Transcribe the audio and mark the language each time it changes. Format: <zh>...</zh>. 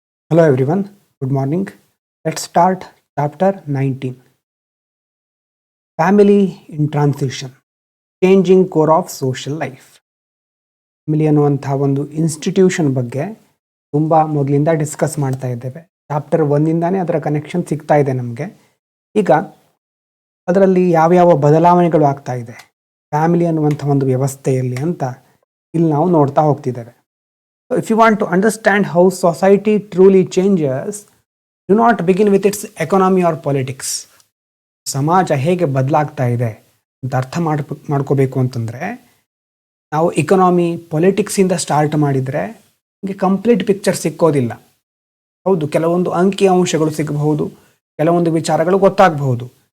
<en>Hello everyone, good morning. Let's start chapter 19. Family in Transition, Changing Core of Social Life.</en> <kn>Family ಅನ್ನುವಂಥ ಒಂದು institution ಬಗ್ಗೆ ತುಂಬ ಮೊದಲಿಂದ discuss ಮಾಡ್ತಾ ಇದ್ದೇವೆ. ಚಾಪ್ಟರ್ 1ಇಂದಾನೇ ಅದರ ಕನೆಕ್ಷನ್ ಸಿಗ್ತಾ ಇದೆ ನಮಗೆ. ಈಗ ಅದರಲ್ಲಿ ಯಾವ್ಯಾವ ಬದಲಾವಣೆಗಳು ಆಗ್ತಾ ಇದೆ ಫ್ಯಾಮಿಲಿ ಅನ್ನುವಂಥ ಒಂದು ವ್ಯವಸ್ಥೆಯಲ್ಲಿ ಅಂತ ಇಲ್ಲಿ ನಾವು ನೋಡ್ತಾ ಹೋಗ್ತಿದ್ದೇವೆ.</kn> <en>So if you want to understand how society truly changes, do not begin with its economy or politics.</en> <kn>ಸಮಾಜ ಹೇಗೆ ಬದಲಾಗ್ತಾ ಇದೆ ಅಂತ ಅರ್ಥ ಮಾಡ್ಕೋಬೇಕು ಅಂತಂದರೆ ನಾವು ಇಕನಾಮಿ ಪೊಲಿಟಿಕ್ಸಿಂದ ಸ್ಟಾರ್ಟ್ ಮಾಡಿದರೆ ನಿಮಗೆ ಕಂಪ್ಲೀಟ್ ಪಿಕ್ಚರ್ ಸಿಕ್ಕೋದಿಲ್ಲ. ಹೌದು, ಕೆಲವೊಂದು ಅಂಕಿ ಅಂಶಗಳು ಸಿಗಬಹುದು, ಕೆಲವೊಂದು ವಿಚಾರಗಳು ಗೊತ್ತಾಗಬಹುದು.</kn>